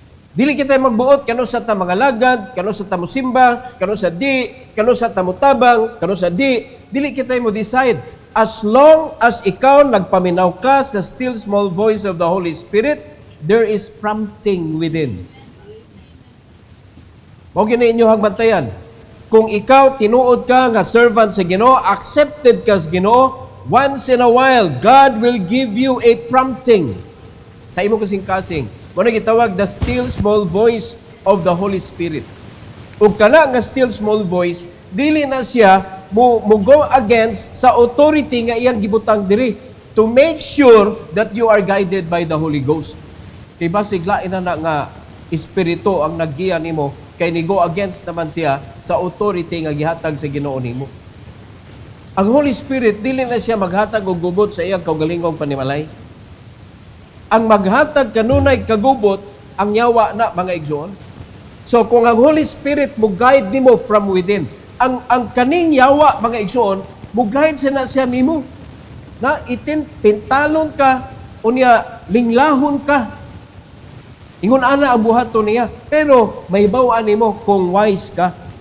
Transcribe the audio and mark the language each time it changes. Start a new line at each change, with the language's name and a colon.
Cebuano: Dili kita magbuot kano sa ta mga lagad, kano sa ta mosimba, kano sa di, kano sa ta motabang, kano sa di. Dili kita mo decide.
English: As long as
Cebuano: ikaw nagpaminaw ka sa
English: still small voice of the Holy Spirit, there is prompting within.
Cebuano: Mao gini inyong bantayan. Kung ikaw tinuod ka nga servant sa Ginoo, accepted ka sa Ginoo,
English: once in a while, God will give you a prompting
Cebuano: sa imo kasing-kasing. Mao gitawag
English: the still small voice of the Holy Spirit.
Cebuano: Ug kana nga
English: still small voice,
Cebuano: dili na siya mo
English: go against sa authority
Cebuano: nga iyang gibutang diri
English: to make sure that you are guided by the Holy Ghost.
Cebuano: Kay basig lain na nga espiritu ang naggiya nimo, kay ni go against naman siya sa authority nga gihatag sa Ginoo nimo. Ang Holy Spirit dili na siya maghatag og gubot sa iyang kaugalingong panimalay. Ang maghatag kanunay kagubot ang yawa na mga igsoon. So kung ang Holy Spirit mo guide nimo
English: from within,
Cebuano: ang kaning yawa mga igsoon, mo guide siya nimo. Na tintalon ka unya linglahon ka. Ingon ana ang buhaton niya, pero may bawaan nimo kung wise ka.